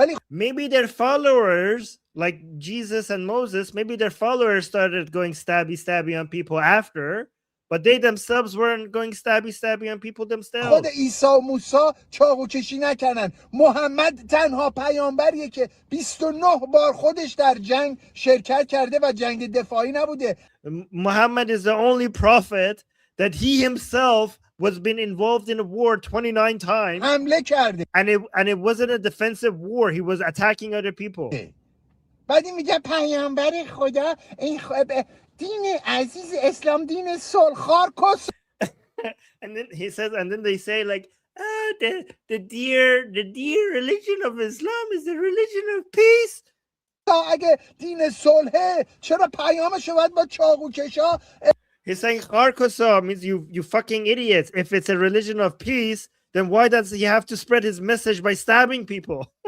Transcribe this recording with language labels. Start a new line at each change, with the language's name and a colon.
English: Maybe their followers, like Jesus and Moses, maybe their followers started going stabby on people after, but they themselves weren't going stabby on people themselves.
Persian: خود عیسی و موسی چاقو کشی نکردن. محمد تنها پیامبریه که 29 بار خودش در جنگ شرکت کرده و جنگ دفاعی نبوده.
English: Muhammad is the only prophet that he himself was been involved in a war 29 times.
Persian: حمله کرده.
English: And it wasn't a defensive war. He was attacking other people.
Persian: بعد میگه پیامبر خدا این دین عزیز اسلام دین صلح‌خوار کس.
English: And then he says, and then they say like, the dear religion of Islam is the religion of peace.
Persian: اگه دین صلحه چرا پیامش باید با چاقو کشا؟
English: He's saying Kharkosa means you fucking idiots. If it's a religion of peace, then why does he have to spread his message by stabbing people?